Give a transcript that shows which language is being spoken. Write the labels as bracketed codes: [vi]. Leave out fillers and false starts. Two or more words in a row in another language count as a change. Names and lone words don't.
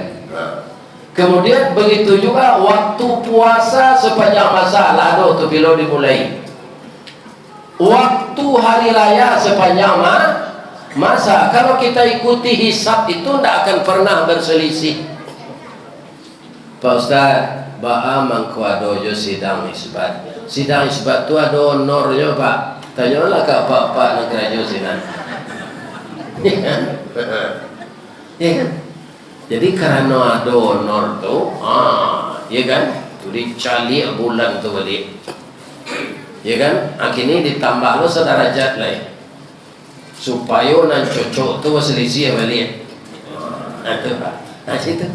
[id] Kemudian begitu juga waktu puasa sepanjang masa, lalu tu bila dimulai. Waktu hari raya sepanjang masa. Kalau kita ikuti hisab itu tidak akan pernah berselisih. [min] Pak Ustaz, ba'a mangkuado jo sidang isbat. [id] Sidang isbat tu ada honornya Pak. Tanyalah ke Pak negara [min] jo sinan. [id] Ya kan? Jadi karena ada honor tu, ya kan, tu dicali bulan tu balik, ya kan, akhirnya [min] ditambah lo [id] sederajat lain, supaya nan cocok tu selisih balik, itu Pak, situ.